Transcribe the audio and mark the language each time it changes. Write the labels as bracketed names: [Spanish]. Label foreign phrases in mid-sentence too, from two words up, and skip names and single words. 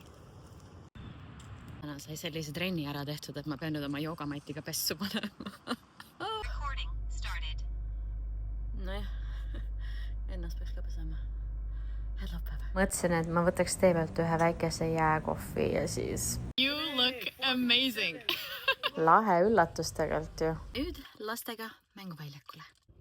[Estonian] Täna sai sellise trenni ära tehtud, et ma pean nüüd oma joogamatiga pessu panema. Nojah, ennast peaks ka pesema. Hädlapäeva. Mõtlesin, et ma võtaks tee pealt ühe väikese jääkohvi ja siis... [English] You look amazing! [Estonian] Lahe üllatus tegelikult ju. Nüüd lastega mänguväljakule.